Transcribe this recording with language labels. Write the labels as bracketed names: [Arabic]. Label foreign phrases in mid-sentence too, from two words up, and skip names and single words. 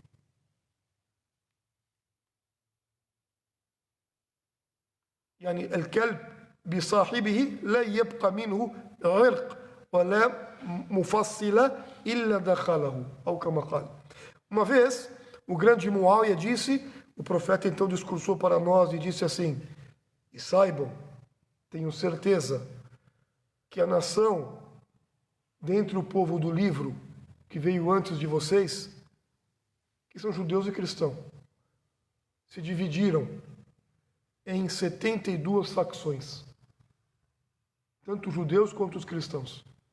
[Arabic] يعني الكلب بصاحبه لا يبقى منه عرق ولا مفصلة إلا دخله أو كما قال. [Portuguese] Uma vez, o grande Muawiyah disse, o profeta então discursou para nós e disse assim: e saibam, tenho certeza, que a nação, dentre o povo do livro, que veio antes de vocês, que são judeus e cristãos, se dividiram em 72 facções, tanto os judeus quanto os cristãos.